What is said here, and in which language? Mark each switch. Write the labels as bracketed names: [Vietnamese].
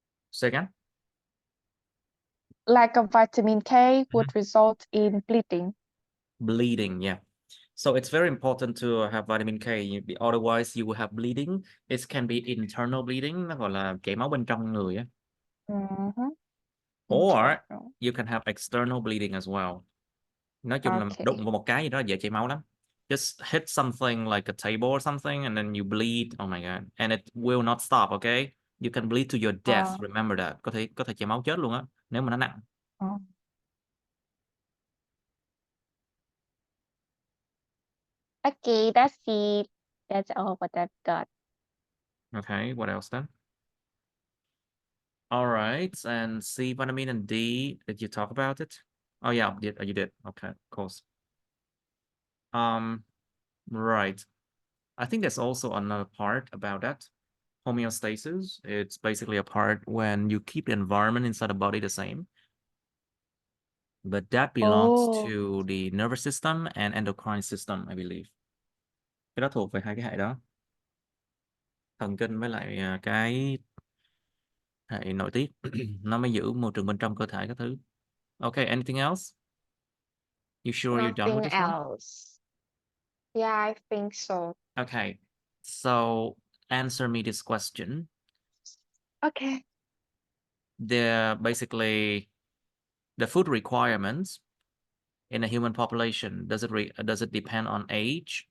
[English] Say again. Lack of vitamin K would result in bleeding. Bleeding, yeah. So it's very important to have vitamin K. Otherwise, you will have bleeding. It can be internal bleeding, [Vietnamese] nó gọi là chảy máu bên trong người á. [English] Or Internal. you can have external bleeding as well. [Vietnamese] Nói chung là [English] Okay. [Vietnamese] đụng vào một cái gì đó dễ chảy máu lắm. [English] Just hit something like a table or something and then you bleed. Oh my God. And it will not stop, okay? You can bleed to your death. Remember that. [Vietnamese] Có thể chảy máu chết luôn á nếu mà nó nặng. [English] Okay, that's it. That's all what I've got. Okay, what else then? All right, and C vitamin and D, did you talk about it? Oh yeah, you did. Okay, of course. Right. I think there's also another part about that. Homeostasis. It's basically a part when you keep the environment inside the body the same. But that belongs to the nervous system and endocrine system, I believe. [Vietnamese] Cái đó thuộc về hai cái hệ đó. Thần kinh với lại cái hệ nội tiết. Nó mới giữ môi trường bên trong cơ thể các thứ. [English] Okay, anything else? You sure you're done with Nothing this one? else. Yeah, I think so. Okay, so answer me this question. Okay. Basically the food requirements in a human population, does it depend on age?